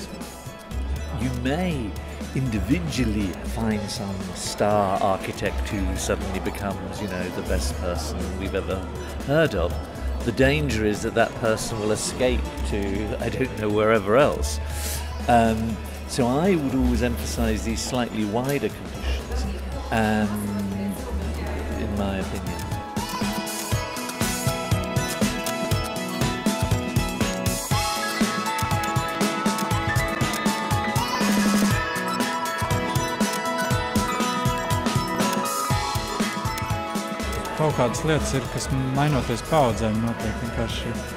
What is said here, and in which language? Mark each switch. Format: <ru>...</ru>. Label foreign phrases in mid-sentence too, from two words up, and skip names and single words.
<en>You may individually find some star architect who suddenly becomes, the best person we've ever heard of. The danger is that that person will escape to, I don't know, wherever else. So I would always emphasize these slightly wider conditions, in my opinion.</en> <lv>Kaut kādas lietas ir, kas mainoties paudzēm notiek vienkārši.</lv>